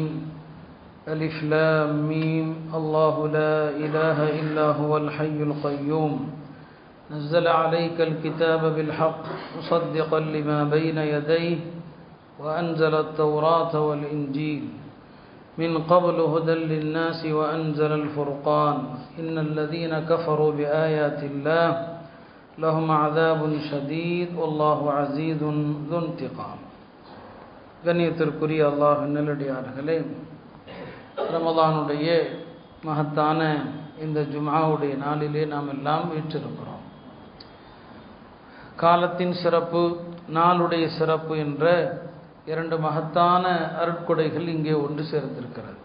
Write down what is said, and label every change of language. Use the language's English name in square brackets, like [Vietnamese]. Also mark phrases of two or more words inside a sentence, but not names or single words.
[Arabic] ألف لام ميم الله لا إله إلا هو الحي القيوم نزل عليك الكتاب بالحق مصدقا لما بين يديه وأنزل التوراة والإنجيل من قبل هدى للناس وأنزل الفرقان إن الذين كفروا بآيات الله لهم عذاب شديد والله عزيز ذو انتقام. [Tamil] கண்ணியத்திற்குரிய அல்லாஹ்வின் நல்லடியார்களே, ரமலானுடைய மகத்தான இந்த ஜும்ஆவுடைய நாளிலே நாம் எல்லாம் வீற்றிருக்கிறோம். காலத்தின் சிறப்பு, நாளுடைய சிறப்பு என்ற இரண்டு மகத்தான அருட்கொடைகள் இங்கே ஒன்று சேர்ந்திருக்கிறது.